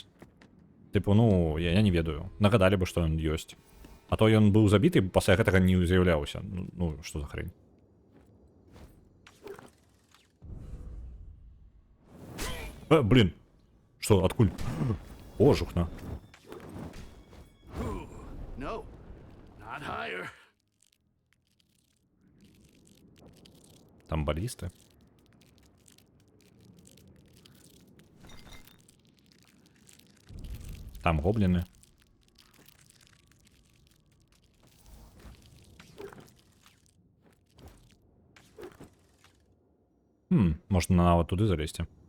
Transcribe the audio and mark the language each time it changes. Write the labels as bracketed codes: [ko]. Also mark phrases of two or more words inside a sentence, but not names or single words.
[be] Тыпу, ну, я не ведаю. Нагадалі бы, што ён ёсць. А то ён быў забіты, пасля гэтага не з'яўляўся. Ну, што за хрень? Блин. Што, адкуль? О, жухна. [en] No, not higher. [be] Там балісты. Там гобліны. Можна нават [uk] туди залезти.